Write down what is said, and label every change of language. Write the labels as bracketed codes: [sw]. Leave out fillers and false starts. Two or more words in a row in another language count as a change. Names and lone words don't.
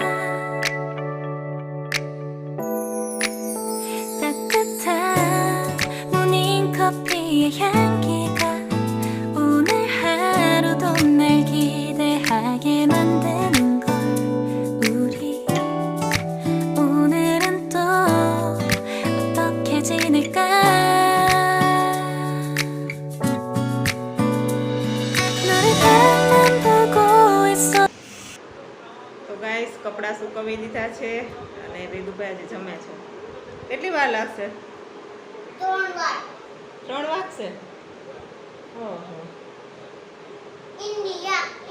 [ko] 따뜻한 모닝커피의 향기가 오늘 하루도 날 기대하게 만드는 걸. 우리 오늘은 또 어떻게 지낼까. 너를 앞만 보고 있어. [gu] તો ગાઈસ, કપડાં સુકવી દીધા છે અને વેદુભાઈ આજે જમે છે. કેટલી વાર લાગશે? 3 વાર. 3 વાગશે? ઓહો. ઇન્ડિયા.